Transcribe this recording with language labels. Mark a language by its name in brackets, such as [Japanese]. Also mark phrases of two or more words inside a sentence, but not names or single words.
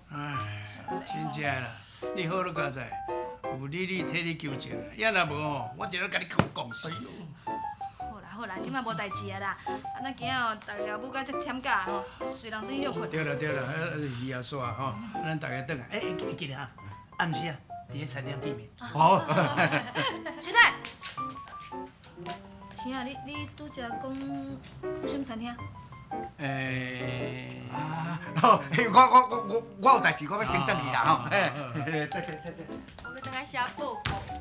[Min Nan Chinese] 唉，真正啦，你好了刚才，有丽丽替你求情啦，要若无吼，我一日甲你讲死。好啦，即摆无代志啊啦。啊，咱今仔哦，大家下午甲才忝假吼，随人转休困。对啦，鱼也煞吼，咱大家转来。记得哈，暗时啊，伫咧餐厅见面。好。小太，青啊，你拄则讲什么餐厅？好，我有代志，我要先转去啦吼。我要等下写报告。